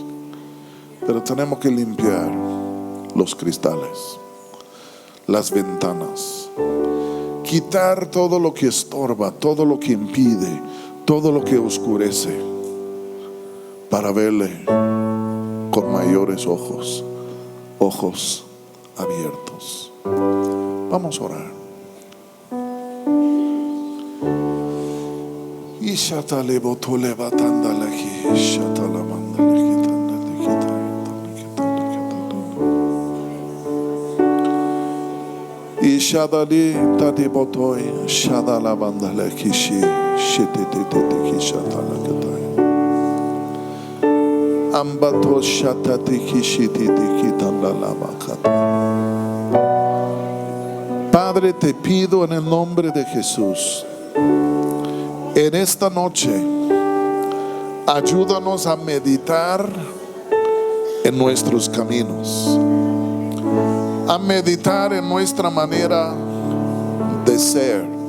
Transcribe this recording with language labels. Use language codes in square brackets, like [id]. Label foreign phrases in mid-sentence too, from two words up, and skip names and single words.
[es] Pero tenemos que limpiar los cristales, las ventanas, quitar todo lo que estorba, todo lo que impide, todo lo que oscurece, para verle con mayores ojos abiertos. Vamos a orar. Y shatale botole batanda laki, shatala mandale kitanda likita. Y shadali tadi botoy, shadala mandale kishi, shitete kishatala kitay. Ambato shatati kishititi kitanda la bakata. Padre, te pido en el nombre de Jesús, en esta noche, ayúdanos a meditar en nuestros caminos, a meditar en nuestra manera de ser.